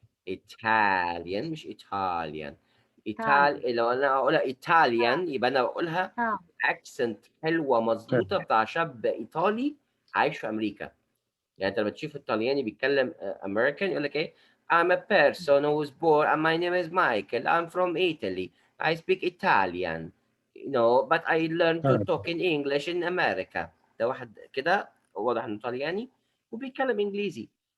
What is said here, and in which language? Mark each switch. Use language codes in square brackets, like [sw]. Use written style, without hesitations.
[en] Italian [ar] مش [en] Italian. town [ar] لو انا اقولها Italian يبقى انا بقولها [en] town [ar] اكسنت حلوه طيب. مظبوطه بتاع شاب ايطالي عايش في امريكا. يعني انت لما تشوف الطلياني بيتكلم امريكان يقول لك ايه [en] I'm a person who was born and my name is Michael. I'm from Italy. I speak Italian. But I learned to talk in English in America. [ar] ده واحد كده واضح انه طلياني وبيتكلم انجليزي.